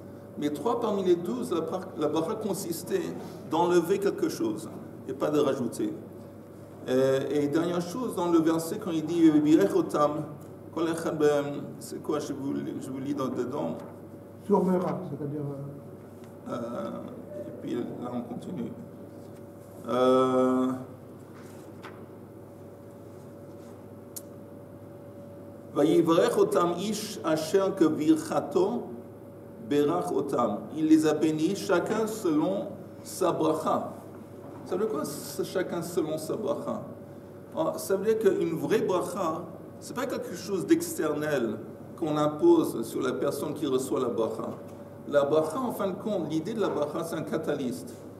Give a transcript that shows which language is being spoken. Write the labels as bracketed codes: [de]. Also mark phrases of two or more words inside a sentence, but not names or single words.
[fr] Mais 3 parmi les 12, la bracha consistait d'enlever quelque chose et pas de rajouter. Et dernière chose, dans le verset, quand il dit [he] בירך אותם, [fr] c'est quoi, je vous lis dedans. Sur Merak, c'est-à-dire. Et puis là, on continue. [he] ויברך אותם איש אשר כברכתו ברך אותם. [fr] Il les a bénis, chacun selon sa bracha. Ça veut dire quoi, chacun selon sa bracha? Ça veut dire qu'une vraie bracha, ce n'est pas quelque chose d'externel qu'on impose sur la personne qui reçoit la bracha. La bracha, en fin de compte, l'idée de la bracha, c'est un catalyste.